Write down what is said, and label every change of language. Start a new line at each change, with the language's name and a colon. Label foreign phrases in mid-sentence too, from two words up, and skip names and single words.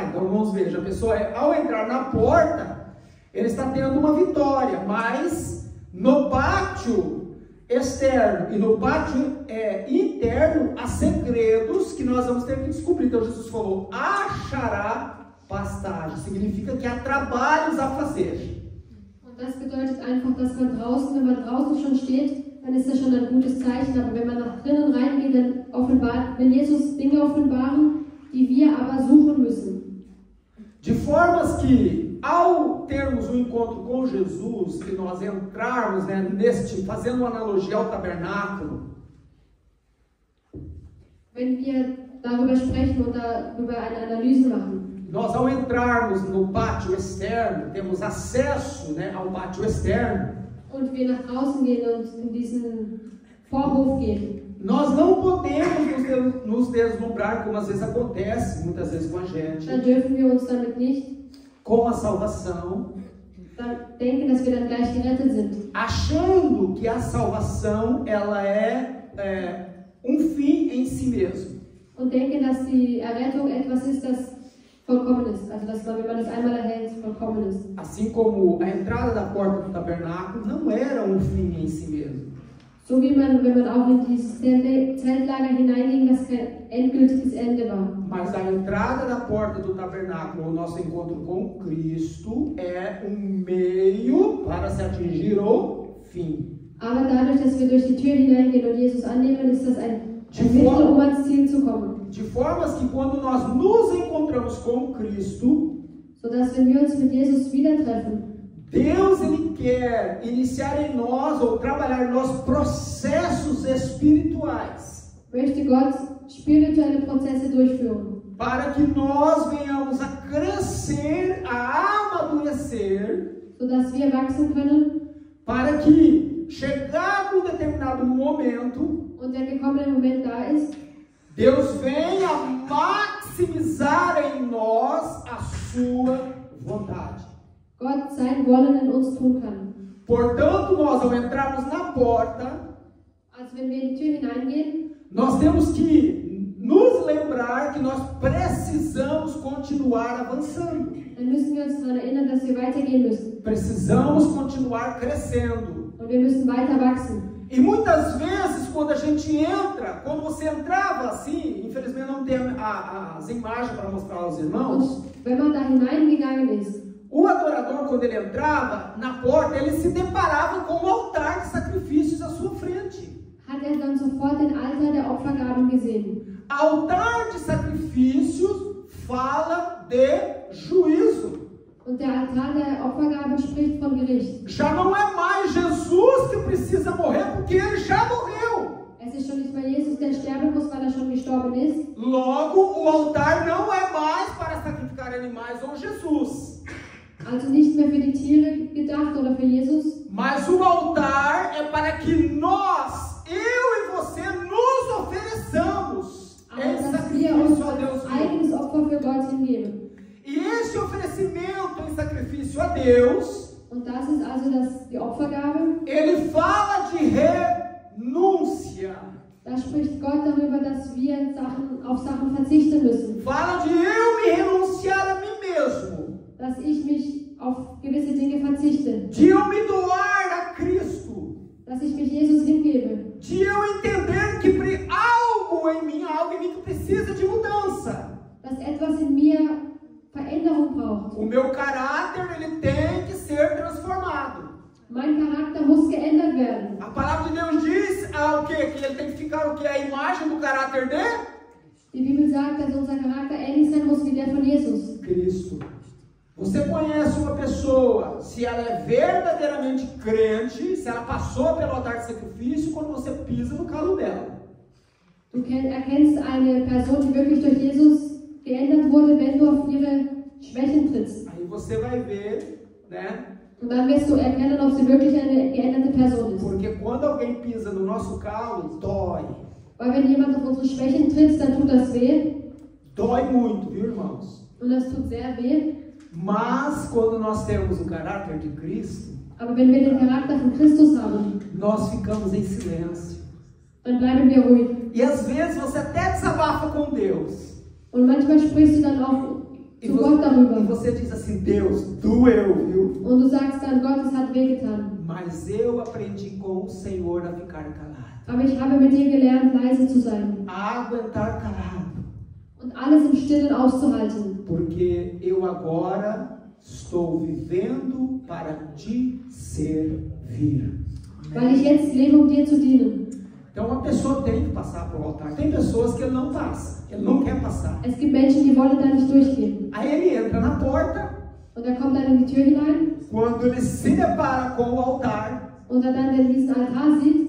Portuguese: Então vamos ver, a pessoa ao entrar na porta, ele está tendo uma vitória, mas no pátio externo e no pátio interno há segredos que nós vamos ter que descobrir. Então Jesus falou, achará pastagem, significa que há trabalhos a fazer.
German: Und das bedeutet einfach, dass man draußen, wenn man draußen schon steht, dann ist das schon ein gutes Zeichen, aber wenn man nach drinnen reingeht, dann wenn Jesus Dinge offenbaren, die wir aber suchen müssen.
Portuguese: De formas que, ao termos um encontro com Jesus, que nós entrarmos, né, fazendo uma analogia ao tabernáculo,
German: wenn wir darüber sprechen und darüber eine Analyse machen,
Portuguese: nós ao entrarmos no pátio externo, temos acesso, né, ao pátio externo,
German: und wir nach draußen gehen und in diesen Vorhof gehen,
Portuguese: nós não podemos nos deslumbrar, como às vezes acontece, muitas vezes com a gente,
German: dann dürfen wir uns damit nicht
Portuguese: com a salvação,
German: denken, dass wir dann gleich gerettet sind,
Portuguese: achando que a salvação ela é um fim em si mesmo.
German: und denken, dass die Errettung etwas ist, das vollkommen ist, also dass man, wenn man es einmal erhält, vollkommen ist.
Portuguese: Assim como a entrada da porta do tabernáculo não era um fim em si mesmo.
German: So wie man, wenn man auch in dieses Zeltlager hineinging, das kein endgültiges Ende war.
Portuguese: Mas a entrada da porta do tabernáculo, o nosso encontro com Cristo, é um meio para se atingir o fim.
German: Aber dadurch, dass wir durch die Tür hineingehen und Jesus annehmen, ist das ein Mittel, ans Ziel zu kommen.
Portuguese: De formas que quando nós nos encontramos com Cristo,
German: sodass wenn wir uns mit Jesus wieder treffen,
Portuguese: Deus ele quer iniciar em nós ou trabalhar em nós processos espirituais.
German: Möchte Gott spirituelle Prozesse durchführen.
Portuguese: Para que nós venhamos a crescer, a amadurecer,
German: sodass wir wachsen können.
Portuguese: Para que chegado um determinado momento,
German: und der gekommene Moment da ist,
Portuguese: Deus venha maximizar em nós a sua vontade.
German: Gott sein Wollen in uns tun kann.
Portuguese: Portanto, nós ao entrarmos na porta,
German: also wenn wir in die Tür hineingehen,
Portuguese: nós temos que nos lembrar que nós precisamos continuar avançando.
German: Dann müssen wir uns daran erinnern, dass wir weitergehen müssen.
Portuguese: Precisamos continuar crescendo.
German: Und wir müssen weiter wachsen.
Portuguese: E muitas vezes quando a gente entra, quando você entrava assim, infelizmente não tem as imagens para mostrar aos irmãos.
German: Und wenn man da hineingegangen ist,
Portuguese: o adorador, quando ele entrava na porta, ele se deparava com o altar de sacrifícios à sua frente.
German: Hat dann sofort den Altar der Opfergaben gesehen.
Portuguese: Altar de sacrifícios fala de juízo.
German: Und der Altar der Opfergaben spricht von Gericht.
Portuguese: Já não é mais Jesus que precisa morrer, porque ele já morreu.
German: Es ist schon nicht mehr Jesus, der sterben muss, weil schon gestorben ist.
Portuguese: Logo, o altar não é mais para sacrificar animais ou Jesus.
German: Also nicht mehr für die Tiere gedacht oder für Jesus.
Portuguese: Mas o altar é para que nós, eu e você, nos ofereçamos em sacrifício a Deus.
German: Eigenes Opfer für Gott hingeben.
Portuguese: E esse oferecimento em sacrifício a Deus,
German: und das ist also die Opfergabe,
Portuguese: ele fala de renúncia.
German: Da spricht Gott darüber, dass wir auf Sachen verzichten müssen.
Portuguese: Fala de eu me renunciar a mim mesmo.
German: Dass ich mich auf gewisse Dinge verzichte.
Portuguese: De eu me doar a Cristo.
German: Dass ich mich Jesus hingebe.
Portuguese: De eu entender que algo em mim que precisa de mudança.
German: Dass etwas in mir Veränderung braucht.
Portuguese: O meu caráter ele tem que ser transformado.
German: Mein Charakter muss geändert werden.
Portuguese: A palavra de Deus diz o quê? Que ele tem que ficar o quê? A imagem do caráter de?
German: Die Bibel sagt, dass unser Charakter ähnlich sein muss wie der von Jesus.
Portuguese: Cristo. Você conhece uma pessoa, se ela é verdadeiramente crente, se ela passou pelo altar de sacrifício, quando você pisa no calo dela.
German: Du erkennst eine Person, die wirklich durch Jesus geändert wurde, wenn du auf ihre Schwächen trittst.
Portuguese: Aí você vai ver, né?
German: Und dann wirst du erkennen, ob sie wirklich eine geänderte Person ist.
Portuguese: Porque quando alguém pisa no nosso calo, dói.
German: Weil wenn jemand auf unsere Schwächen tritt, dann tut das weh.
Portuguese: Dói muito, viu, irmãos?
German: Und das tut sehr weh.
Portuguese: Mas quando nós temos o caráter de Cristo,
German: Aber wenn wir den Charakter von Christus haben,
Portuguese: nós ficamos em silêncio.
German: dann bleiben wir ruhig.
Portuguese: E às vezes você até desabafa com Deus.
German: Und manchmal sprichst du dann auch
Portuguese: E
German: zu Gott darüber.
Portuguese: você diz assim, Deus, doeu, viu?
German: Und du sagst dann, Gott, es hat wehgetan.
Portuguese: Mas eu aprendi com o Senhor a ficar calado.
German: Aber ich habe mit dir gelernt, leise zu sein.
Portuguese: A aguentar calado.
German: Und alles im Stillen auszuhalten.
Portuguese: Porque eu agora estou vivendo para te servir.
German: Weil ich jetzt lebe, um dir zu dienen.
Portuguese: Então uma pessoa tem que passar pelo altar. Tem pessoas que ele não passa, ele não quer passar.
German: Es gibt Menschen, die wollen da nicht durchgehen.
Portuguese: Aí ele entra na porta,
German: Und er kommt dann in die Tür hinein.
Portuguese: quando ele se depara com o altar,
German: Und er dann diesen Altar sieht,